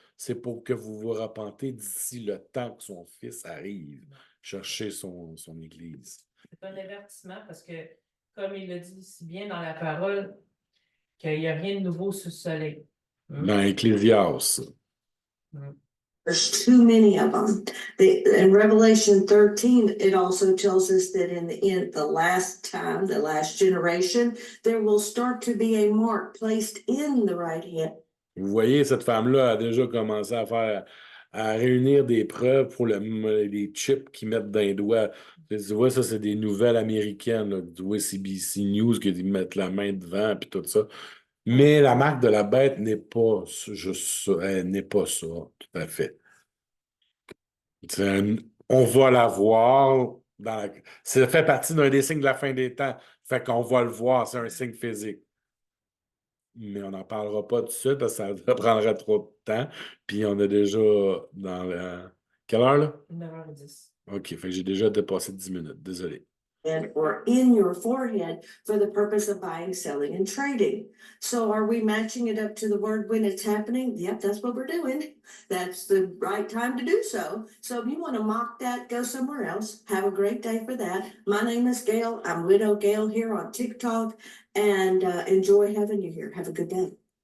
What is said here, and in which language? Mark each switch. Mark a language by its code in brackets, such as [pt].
[fr] C'est pour que vous vous repentez d'ici le temps que son fils arrive chercher son Église. C'est un avertissement parce que, comme il le dit si bien dans la parole, qu'il n'y a rien de nouveau sous le soleil. Dans Ecclésias. [en] There's too many of them. In Revelation 13, it also tells us that in the last time, the last generation, there will start to be a mark placed in the right hand. [fr] Vous voyez, cette femme-là a déjà commencé à réunir des preuves pour les chips qu'ils mettent dans les doigts. Tu vois, ça, c'est des nouvelles américaines. Là. Tu vois, CBC News, qu'ils mettent la main devant, puis tout ça. Mais la marque de la bête n'est pas juste ça. Elle n'est pas ça, tout à fait. On va la voir. Ça fait partie d'un des signes de la fin des temps. Fait qu'on va le voir, c'est un signe physique. Mais on n'en parlera pas tout de suite parce que ça prendrait trop de temps. Puis on a déjà dans la... Quelle heure, là? 9h10. OK, fait que j'ai déjà dépassé 10 minutes. Désolé. [en] Or in your forehead for the purpose of buying, selling, and trading. So are we matching it up to the word when it's happening? Yep, that's what we're doing. That's the right time to do so. So if you want to mock that, go somewhere else. Have a great day for that. My name is Gail. I'm Widow Gail here on TikTok and enjoy having you here. Have a good day.